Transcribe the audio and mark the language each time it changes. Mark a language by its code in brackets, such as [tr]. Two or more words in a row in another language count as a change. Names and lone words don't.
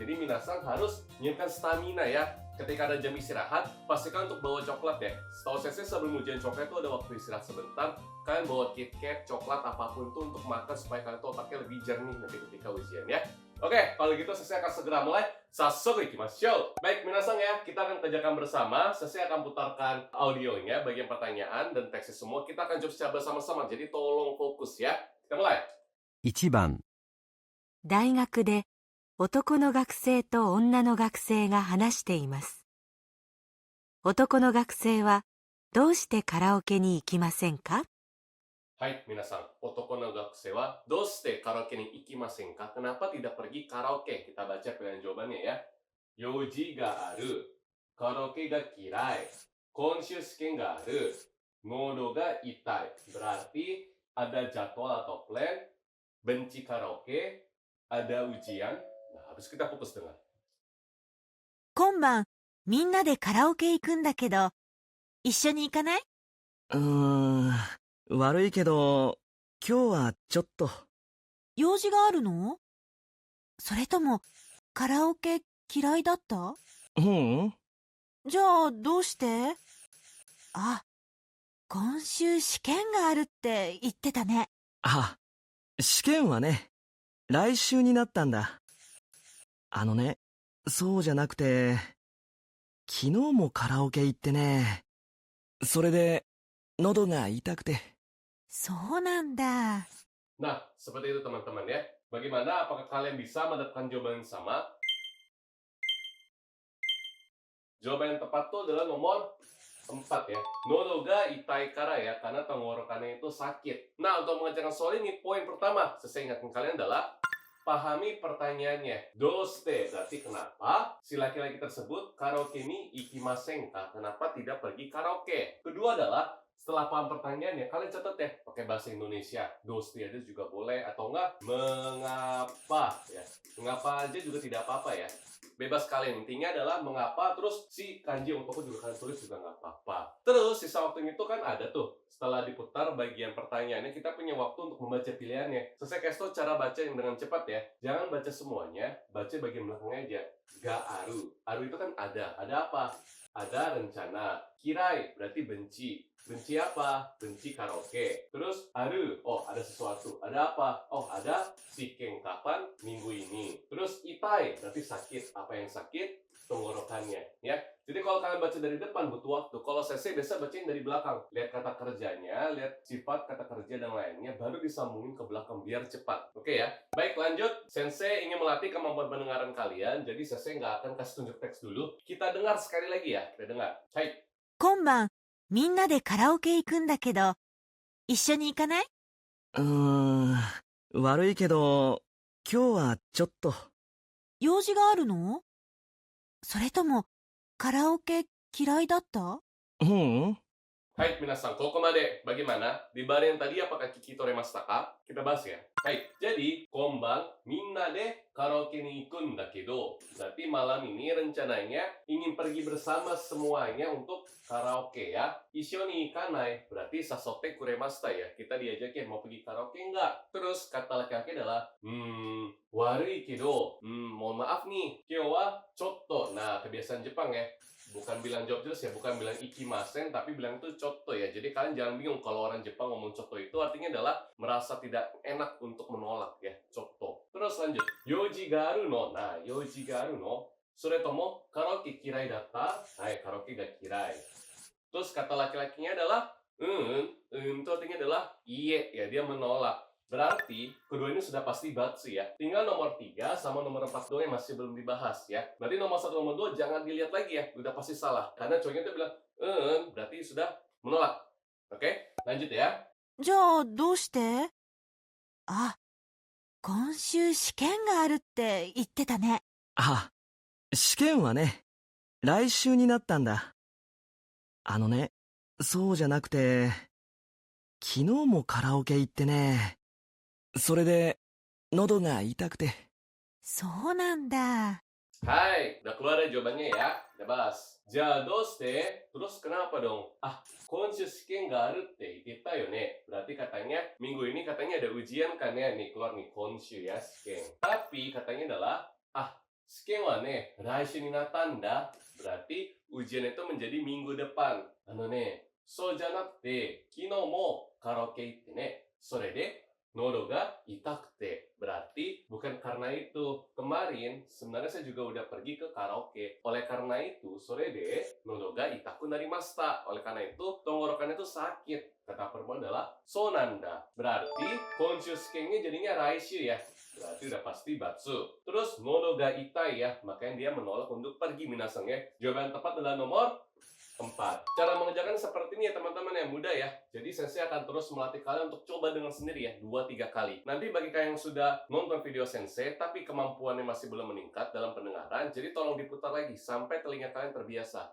[id] Jadi minasan harus menyiapkan stamina ya. Ketika ada jam istirahat, pastikan untuk bawa coklat ya. Setahu saya sebelum ujian coklat itu ada waktu istirahat sebentar. Kalian bawa KitKat, coklat, apapun itu untuk makan supaya kalian tuh otaknya lebih jernih nanti ketika ujian ya. Oke, kalau gitu saya akan segera mulai. [ja] サスケ行きましょう. [id] Baik, minasan ya, kita akan kerjakan bersama. Saya akan putarkan audionya, bagian pertanyaan dan teksnya semua. Kita akan jawab secara bersama-sama, jadi tolong fokus ya. Kita mulai. [ja] 1 番、大学で男の学生と女の学生が話しています。男の学生はどうしてカラオケに行きませんか？はい、皆さん。男の学生はどうしてカラオケに行きませんか? [id] Kenapa tidak pergi karaoke? Kita baca pilihan jawabannya ya. [ja] 用事がある、カラオケが嫌い、今週試験がある、喉が痛い. [id] Berarti ada jadwal atau plan, benci karaoke, ada ujian. Nah, harus kita fokus dengar. [ja] 今晩みんなでカラオケ行くんだけど、一緒に行かない？悪いけど、今日はちょっと。用事があるの？それともカラオケ嫌いだった？じゃあどうして？あ、今週試験があるって言ってたね。あ、試験はね、来週になったんだ。そうじゃなくて、昨日もカラオケ行ってね、それで喉が痛くて。そうなんだ。 [id] Nah, seperti itu teman-teman ya. Bagaimana? Apakah kalian bisa mendapatkan jawaban yang sama? Jawaban yang tepat itu adalah nomor 4 ya. [ja] 喉が痛いからや, [id] karena tenggorokannya itu sakit. Nah, untuk mengerjakan soal ini, poin pertama, saya ingatkan kalian adalah pahami pertanyaannya. Doshite, berarti kenapa si laki-laki tersebut [ja] カラオケに行きませんか? [id] Kenapa tidak pergi karaoke? Kedua adalah setelah paham pertanyaannya, kalian catat ya, pakai bahasa Indonesia. Doshite aja juga boleh, atau enggak mengapa ya. Mengapa aja juga tidak apa-apa ya. Bebas kalian, intinya adalah mengapa, terus si kanji untuk juga kalian tulis juga nggak apa-apa. Terus sisa waktunya itu kan ada tuh, setelah diputar bagian pertanyaannya, kita punya waktu untuk membaca pilihannya. Selesai kasih tau cara baca yang dengan cepat ya. Jangan baca semuanya, baca bagian belakangnya aja. [ja] がある. [id] Aru itu kan ada apa? Ada rencana. Kirai berarti benci. Benci apa? Benci karaoke. Terus aru, oh ada sesuatu. Ada apa? Oh ada shiken kapan? Minggu ini. Terus itai berarti sakit. Apa yang sakit? Tenggorokannya ya. Jadi kalau kalian baca dari depan butuh waktu. Kalau saya biasa bacain dari belakang. Lihat kata kerjanya, lihat sifat kata kerja dan lainnya, baru disambungin ke belakang biar cepat. Oke ya. Baik, lanjut. Sensei ingin melatih kemampuan pendengaran kalian. Jadi sensei nggak akan kasih tunjuk teks dulu. Kita dengar sekali lagi ya. Kita dengar. Hai. [ja] 今晩みんなでカラオケ行くんだけど、一緒に行かない？悪いけど、今日はちょっと。用事があるの？それともカラオケ嫌いだった？はい、皆さん、ここまで [id] bagaimana? Di bar yang tadi apakah [ja] 聞き取れましたか? [id] Kita bahas ya. [ja] Hai, jadi 今晩みんなでカラオケに行くんだけど. [id] Berarti malam ini rencananya ingin pergi bersama semuanya untuk karaoke ya. [ja] 一緒に行かない berarti 誘ってくれましたや. [id] Kita diajakin mau pergi karaoke enggak? Terus kata laki-laki adalah [ja] 悪いけど. [id] Mohon maaf nih. [ja] 今日はちょっと. [id] Nah, kebiasaan Jepang ya. Bukan bilang jawab jelas ya, bukan bilang ikimasen, tapi bilang itu chotto ya. Jadi kalian jangan bingung kalau orang Jepang ngomong chotto itu artinya adalah merasa tidak enak untuk menolak ya, chotto. Terus lanjut, [ja] 用事があるの. Nah, 用事があるの. それともカラオケ嫌いだった？はい、カラオケが嫌い. [id] Terus kata laki-lakinya adalah itu artinya adalah iye ya, dia menolak. Berarti kedua ini sudah pasti batsu ya. Tinggal nomor 3 sama nomor 4 doang yang masih belum dibahas ya. Berarti nomor 1 nomor 2 jangan dilihat lagi ya. Udah pasti salah. Karena cowoknya itu bilang, berarti sudah menolak. Oke, lanjut ya. [ja] じゃあ、どうして？あ、今週試験があるって言ってたね。あ、試験はね、来週になったんだ。そうじゃなくて、昨日もカラオケ行ってね、それで、喉が痛くて。そうなんだ。 [id] Hai, udah keluar ya jawabannya ya. Udah bahas. Jadoste, terus kenapa dong? [ja] 今週試験があるって言ってたよね. [id] Berarti katanya, minggu ini katanya ada ujian kan ya. Nih, keluar nih, konshu ya, shiken. Tapi katanya adalah, [ja] 試験はね、来週になったんだ. [id] Berarti ujian itu menjadi minggu depan. [ja] そうじゃなくて、昨日もカラオケ行ってね. それで、喉が痛くて. [id] Berarti bukan karena itu. Kemarin sebenarnya saya juga udah pergi ke karaoke. Oleh karena itu, [ja] それで喉が痛くなりました. [id] Oleh karena itu, tenggorokan itu sakit. Kata perempuan adalah sonanda. Berarti konshu shikennya jadinya raishu ya. Berarti udah pasti batsu. Terus [ja] 喉が痛い [id] ya. Makanya dia menolak untuk pergi minasang ya. Jawaban tepat adalah nomor 4. Cara mengerjakan seperti ini ya teman-teman yang mudah ya. Jadi sensei akan terus melatih kalian untuk coba dengan sendiri ya 2-3 kali. Nanti bagi kalian yang sudah nonton video sensei tapi kemampuannya masih belum meningkat dalam pendengaran, jadi tolong diputar lagi sampai telinga kalian terbiasa.